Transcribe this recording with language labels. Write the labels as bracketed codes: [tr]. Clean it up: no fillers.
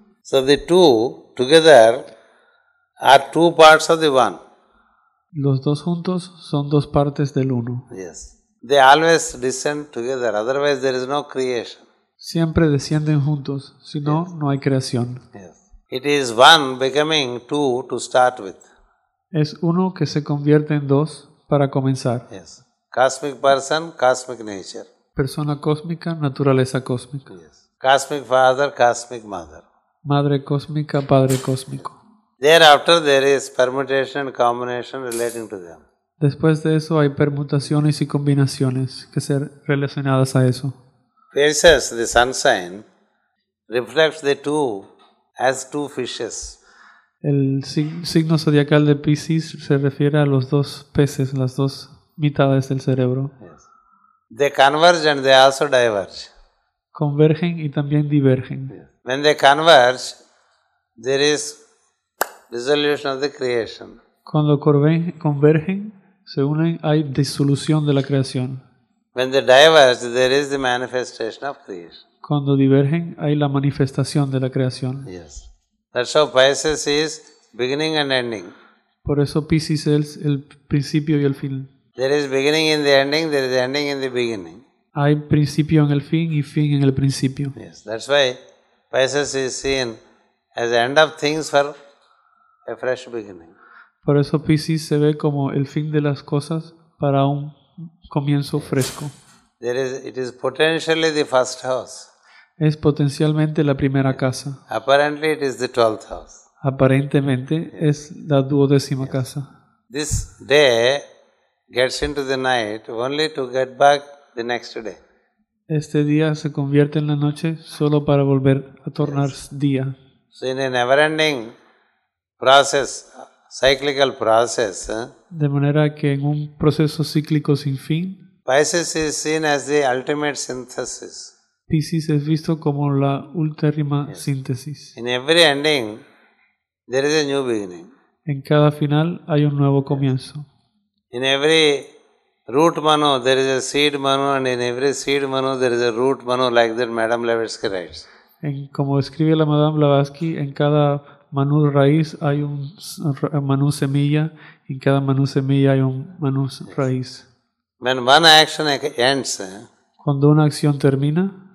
[en] So the 2 together are 2 parts of the one. [es] Los 2 juntos son 2 partes del uno. [en] Yes. They always descend together, otherwise there is no creation. [es] Siempre descienden juntos, si no, no hay creación. [en] Yes. It is one becoming 2 to start with. [es] Es uno que se convierte en 2 para comenzar. [en] Yes. Cosmic person, cosmic nature. [es] Persona cósmica, naturaleza cósmica. [en] Yes. Cosmic father, cosmic mother. [es] Madre cósmica, padre cósmico. [en] Thereafter there is permutation and combination relating to them. [es] Después de eso hay permutaciones y combinaciones que ser relacionadas a eso. [en] Faces, the sunshine, reflects the 2 as 2 fishes. [es] El signo zodiacal de Piscis se refiere a los 2 peces, las 2 mitades del cerebro. [en] Yes. They converge and they also diverge. [es] Convergen y también divergen. [en] Yes. When they converge, there is dissolution of the creation. [es] Cuando convergen, se unen, hay disolución de la creación. [en] When they diverge, there is the manifestation of creation. [es] Cuando divergen, hay la manifestación de la creación. [en] Yes. That's how Pisces is beginning and ending. [es] Por eso Piscis es el principio y el fin. [en] There is beginning in the ending, there is ending in the beginning. [es] Hay principio en el fin y fin en el principio. [en] Yes. That's why Pisces is seen as the end of things for a fresh beginning. [es] Por eso Piscis se ve como el fin de las cosas para un comienzo fresco. [en] It is potentially the first house. [es] Es potencialmente la primera casa. [en] Apparently it is the 12th house. [es] Aparentemente es la 12ª casa. [en] This day gets into the night only to get back the next day. [es] Este día se convierte en la noche solo para volver a tornar día. [en] So in a never-ending process, cyclical process, [es] De manera que en un proceso cíclico sin fin, [en] Pisces is seen as the ultimate synthesis. [es] Piscis es visto como la última síntesis. [en] In every ending, there is a new beginning. [es] En cada final hay un nuevo comienzo. [en] In every root manu, there is a seed manu, and in every seed manu, there is a root manu, like that Madame Blavatsky writes. [es] Como escribe la Madame Blavatsky, en cada manú raíz hay un manú semilla, y en cada manú semilla hay un manú raíz. [en] When one action ends, [es] Cuando una acción termina,